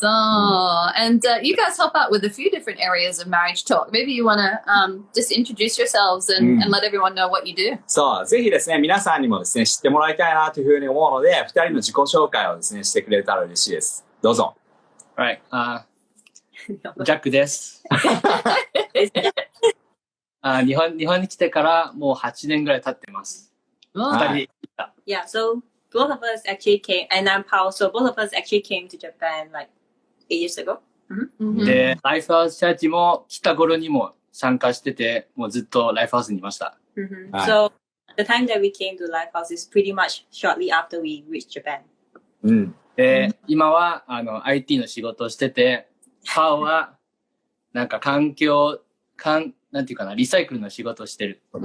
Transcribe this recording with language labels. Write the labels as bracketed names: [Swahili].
[English] So, and you guys help out with a few different areas of marriage talk. Maybe you want to just introduce yourselves and let everyone know what you do. [Japanese] そう、ぜひですね、皆さんにもですね、知ってもらいたいなというふうに思うので、二人の自己紹介をですね、してくれたら嬉しいです。どうぞ。 [English] Right. [Japanese] ジャックです。日本に来てからもう8年ぐらい経ってます。 2 人。 [English] Yeah, so both of us actually came, and I'm Paul, so both of us actually came to Japan like 8 years ago. [Japanese] で、ライフハウスチャーチも来た頃にも参加してて、もうずっとライフハウスにいました。 [English] So the time that we came to Lifehouse is pretty much shortly after we reached Japan. [Japanese] で、今はIT の仕事をしてて、パオはなんかなんていうかな、リサイクルの仕事をしてる。